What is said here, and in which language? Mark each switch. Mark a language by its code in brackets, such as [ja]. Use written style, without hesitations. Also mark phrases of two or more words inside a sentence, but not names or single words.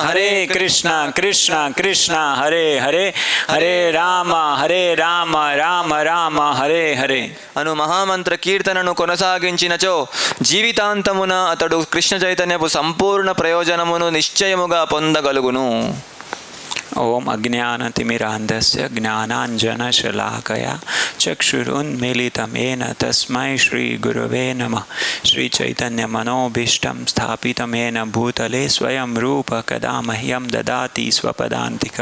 [te] కృష్ణ కృష్ణ హరే హరే హరే రామ రామ రామ హరే హరే అను మహామంత్ర కీర్తనను కొనసాగించినచో జీవితాంతమున అతడు కృష్ణ చైతన్యపు సంపూర్ణ ప్రయోజనమును నిశ్చయముగా పొందగలుగును. [sa] ओम अज्ञानतिमिरान्धस्य ज्ञानाञ्जनशलाकया चक्षुरुन्मीलितं तस्मै श्रीगुरवे नमः. श्रीचैतन्यमनोभीष्टं स्थापितं येन भूतले स्वयं रूप कदा मह्यं ददाति स्वपदान्तिकं.